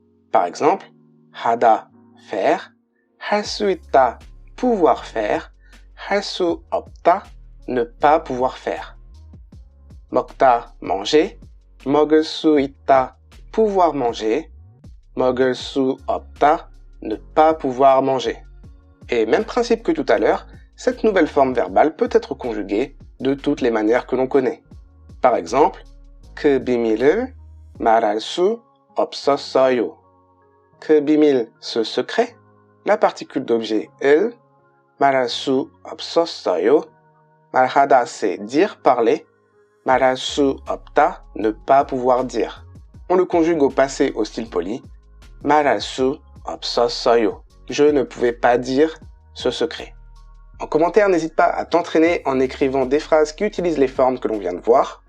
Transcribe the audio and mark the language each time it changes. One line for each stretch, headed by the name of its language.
French: Par exemple,
Korean: 하다,
French: faire,
Korean: 할 수 있다,
French: pouvoir faire,
Korean: 할 수 없다,
French: ne pas pouvoir faire.
Korean: 먹다,
French: manger,
Korean: 먹을 수 있다,
French: pouvoir manger.
Korean: 먹을 수 없다,
French: ne pas pouvoir manger. Et même principe que tout à l'heure, cette nouvelle forme verbale peut être conjuguée de toutes les manières que l'on connaît. Par exemple,
Korean: 그 비밀을 말할 수 없었어요. 그 비밀,
French: ce secret, la particule d'objet
Korean: 을, 말할 수 없었어요. 말하다,
French: c'est dire, parler.
Korean: 말할 수 없다,
French: ne pas pouvoir dire. On le conjugue au passé au style poli.
Korean: 말할 수 없었어요.
French: Je ne pouvais pas dire ce secret. En commentaire, n'hésite pas à t'entraîner en écrivant des phrases qui utilisent les formes que l'on vient de voir.